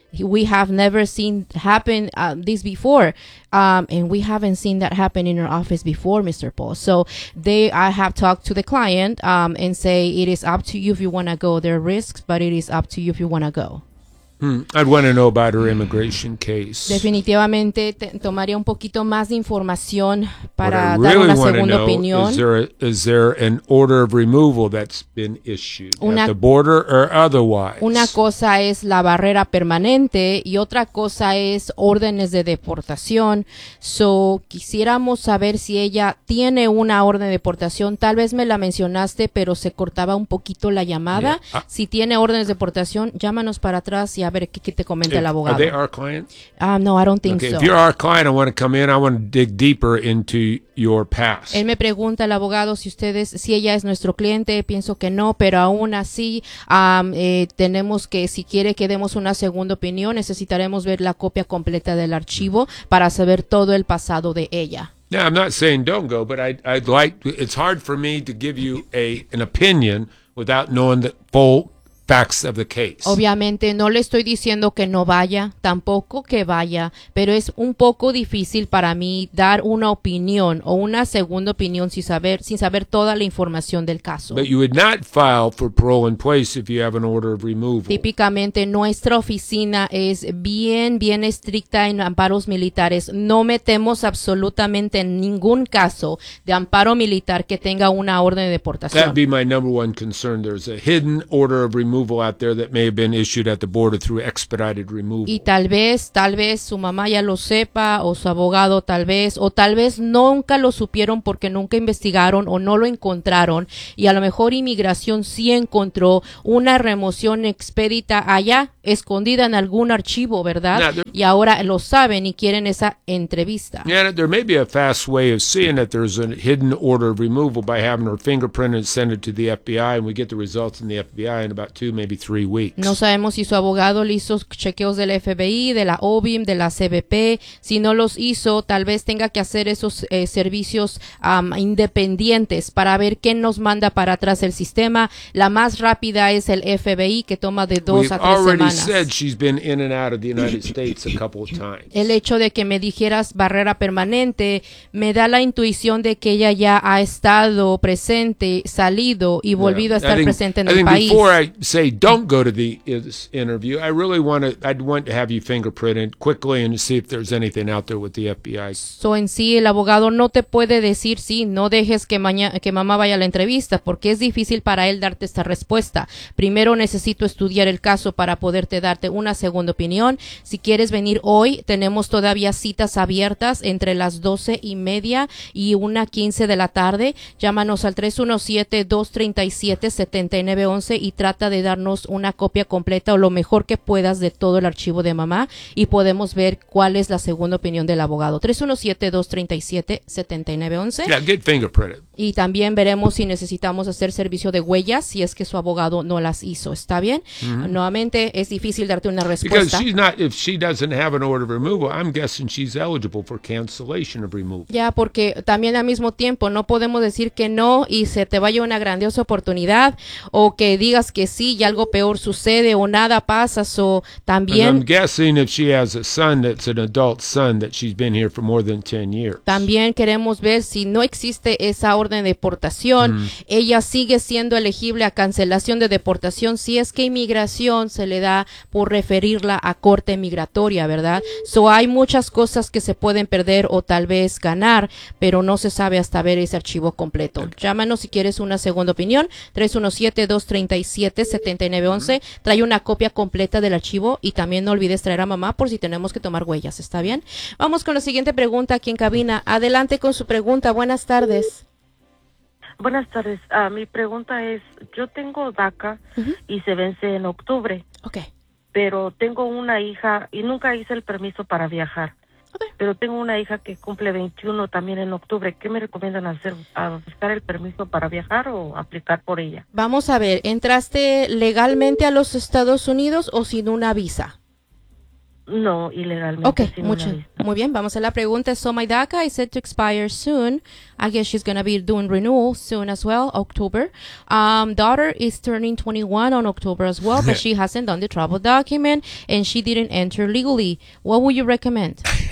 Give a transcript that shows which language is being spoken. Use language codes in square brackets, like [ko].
[en] we have never seen happen this before. And we haven't seen that happen in our office before, Mr. Paul. So they, I have talked to the client and say, it is up to you if you want to go. There are risks, but it is up to you if you want to go. I'd want to know about her immigration case. [es] Definitivamente, tomaría un poquito más de información para dar una segunda opinión. [en] Is there an order of removal that's been issued at the border or otherwise? [es] Una cosa es la barrera permanente y otra cosa es órdenes de deportación. So, quisiéramos saber si ella tiene una orden de deportación. Tal vez me la mencionaste, pero se cortaba un poquito la llamada. Yeah. Si tiene órdenes de deportación, llámanos para atrás y a ver qué te comenta el abogado. [en] Are they our client? No, I don't think okay, so. If you're our client, I want to come in. I want to dig deeper into your past. [es] Él me pregunta al abogado si ustedes, si ella es nuestro cliente. Pienso que no, pero aún así tenemos que, si quiere que demos una segunda opinión, necesitaremos ver la copia completa del archivo para saber todo el pasado de ella. [en] Yeah, I'm not saying don't go, but I'd like, it's hard for me to give you an opinion without knowing the full facts of the case. [es] Obviamente no le estoy diciendo que no vaya, tampoco que vaya, pero es un poco difícil para mí dar una opinión o una segunda opinión sin saber toda la información del caso. [en] But you would not file for parole in place if you have an order of removal. [es] Típicamente nuestra oficina es bien estricta en amparos militares. No metemos absolutamente ningún caso de amparo militar que tenga una orden de deportación. [en] That'd be my number one concern. There's a hidden order of removal out there that may have been issued at the border through expedited removal. [es] Y tal vez su mamá ya lo sepa o su abogado tal vez, o tal vez nunca lo supieron porque nunca investigaron o no lo encontraron, y a lo mejor inmigración sí encontró una remoción expedita allá escondida en algún archivo, ¿verdad? Y ahora lo saben y quieren esa entrevista. [en] Yeah, there may be a fast way of seeing that there's a hidden order of removal by having her fingerprint and send it to the FBI, and we get the results in the FBI in about 2, maybe 3 weeks. [es] No sabemos si su abogado le hizo chequeos del FBI, de la OBIM, de la CBP. Si no los hizo, tal vez tenga que hacer esos servicios independientes para ver qué nos manda para atrás el sistema. La más rápida es el FBI, que toma de 2 a 3 semanas. [en] He said she's been in and out of the United States a couple of times. [es] El hecho de que me dijeras barrera permanente me da la intuición de que ella ya ha estado presente, salido y volvido a estar presente en el país. [en] Before I say don't go to this interview, I really want to, I'd want to have you fingerprinted quickly and see if there's anything out there with the FBI. [es] So en sí, el abogado no te puede decir sí, no dejes que mamá vaya a la entrevista, porque es difícil para él darte esta respuesta. Primero necesito estudiar el caso para poderte darte una segunda opinión. Si quieres venir hoy, tenemos todavía citas abiertas entre las 12:30 y 1:15 de la tarde. Llámanos al 317-237-7911 y trata de darnos una copia completa o lo mejor que puedas de todo el archivo de mamá, y podemos ver cuál es la segunda opinión del abogado. 317-237-7911. [en] Yeah, [es] y también veremos si necesitamos hacer servicio de huellas, si es que su abogado no las hizo. ¿Está bien? Mm-hmm. Nuevamente, es difícil darte una respuesta. [en] Because she's not, if she doesn't have an order of removal, I'm guessing she's eligible for cancellation of removal. [es] Ya, porque también al mismo tiempo no podemos decir que no y se te vaya una grandiosa oportunidad, o que digas que sí y algo peor sucede o nada pasa. So también, [en] I'm guessing if she has a son that's an adult son that she's been here for more than 10 years. [es] También queremos ver si no existe esa orden de deportación. Ella sigue siendo elegible a cancelación de deportación si es que inmigración se le da por referirla a corte migratoria, ¿verdad? So hay muchas cosas que se pueden perder o tal vez ganar, pero no se sabe hasta ver ese archivo completo. Okay. Llámanos si quieres una segunda opinión. 317-237-7911. Trae una copia completa del archivo y también no olvides traer a mamá por si tenemos que tomar huellas. ¿Está bien? Vamos con la siguiente pregunta aquí en cabina. Adelante con su pregunta. Buenas tardes. Buenas tardes. Mi pregunta es, yo tengo DACA y se vence en octubre. Okay. Pero tengo una hija y nunca hice el permiso para viajar. Okay. Pero tengo una hija que cumple 21 también en octubre. ¿Qué me recomiendan hacer? ¿A buscar el permiso para viajar o aplicar por ella? Vamos a ver, ¿entraste legalmente a los Estados Unidos o sin una visa? No, ilegalmente. Okay, muy bien. Vamos a la pregunta. [en] So my DACA is set to expire soon. I guess she's going to be doing renewal soon as well, October. Daughter is turning 21 on October as well, but she hasn't done the travel document, and she didn't enter legally. What would you recommend?